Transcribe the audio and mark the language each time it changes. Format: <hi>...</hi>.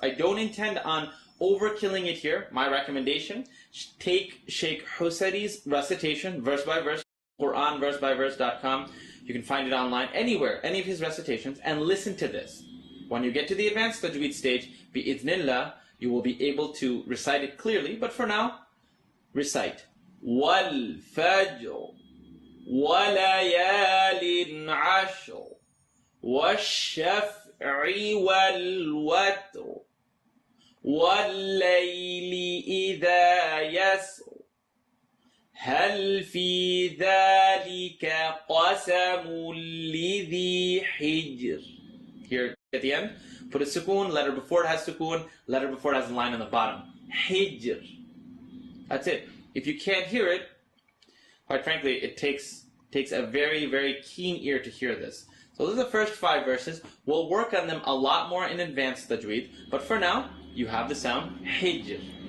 <en>I don't intend on overkilling it here. My recommendation, take Sheikh Husari's recitation, verse by verse, Quran verse by verse.com. You can find it online, anywhere, any of his recitations, and listen to this. When you get to the advanced tajweed stage, bi'idhnillah, you will be able to recite it clearly, but for now, recite.</en> <ar>Wal fajr, walayalin ashr, wash-shaf'i wal-watr, وَاللَّيْلِ إِذَا يَسْرُ هَلْ فِي ذَلِكَ قَسَمٌ لِذِي حِجْرٍ.</ar> <en>Here at the end, put a sukoon, letter before it has sukoon, letter before it has a line on the bottom. Hijr. That's it. If you can't hear it, quite frankly, it takes a very, very keen ear to hear this. So those are the first 5 verses. We'll work on them a lot more in advanced tajweed, but for now, you have the sound hijr.</en>